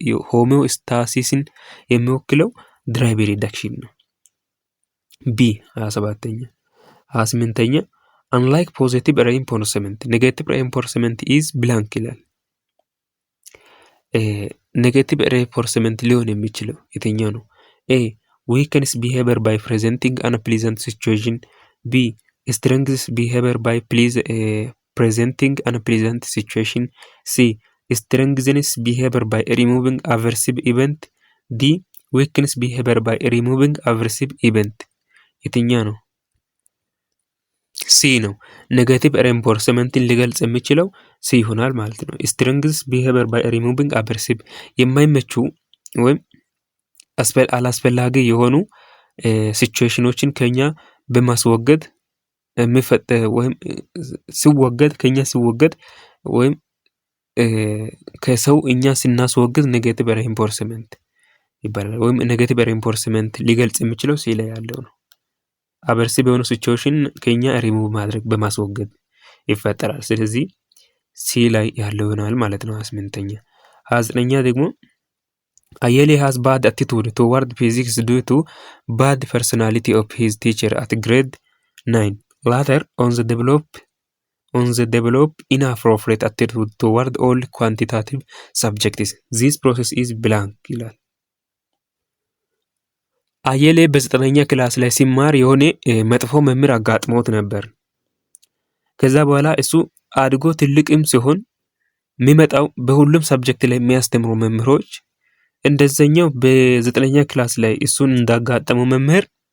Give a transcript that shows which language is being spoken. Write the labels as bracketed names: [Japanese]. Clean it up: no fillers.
[Amharic] ሆሞስታሲስን የሚወክለው ድራይቭ ሪዳክሽን ነው። ቢ 27ኛ 28ኛ [English] unlike positive reinforcement negative reinforcement is blank [Amharic] ይላል። ኔጌቲቭ reinforcement ሊሆን የሚችለው የትኛው ነው? [English] ኤ weakens behavior by presenting unpleasant situation፣ B strengthens behavior by presenting unpleasant situation፣ C strengthens behavior by removing aversive event፣ D weakens behavior by removing aversive event። [Amharic] የትኛው ነው? ሲ ነው። ኔጌቲቭ ሬንፎርስመንትን ሊገልጽ የሚችለው ሲ ይሆናል ማለት ነው። [English] ስትሬንግዝ ቢሄቪየር ባይ ሪሙቪንግ አቨርሲቭ [Amharic] የማይመቹ ወይም አላስፈላጊ የሆኑ ሲቹዌሽኖችን ከኛ በማስወገድ የሚፈጠር ወይም ሲወገድ ወይም ከሰው እኛ ስናስወግድ ኔጌቲቭ ሬንፎርስመንት ይባላል። ወይም ኔጌቲቭ ሬንፎርስመንት ሊገልጽ የሚችለው ሲ ላይ ያለው ነው። አቨርሲቭ የሆኑ ሲቹዌሽን ከኛ ሪሙቭ ማድረግ በማስወገድ ይፈጠራል። ስለዚህ ሲ ላይ ያለው ይሆናል ማለት ነው። 28ኛ 29ኛ ደግሞ አየሌ [English] has bad attitude toward physics due to bad personality of his teacher at grade 9. Later on the develop inappropriate attitude toward all quantitative subjects. This process is blank [Amharic] ይላል። አየሌ በ9ኛ ክላስ ላይ ሲማር የሆነ መጥፎ መምህር አጋጥሞት ነበር። ከዛ በኋላ እሱ አድጎ ትልቅም ሲሆን የሚመጣው በሁሉም ሰብጀክት ላይ የሚያስተምሩ መምህሮች እንደዛኛው በ9ኛ ክላስ ላይ እሱን እንዳጋጠመው መምህር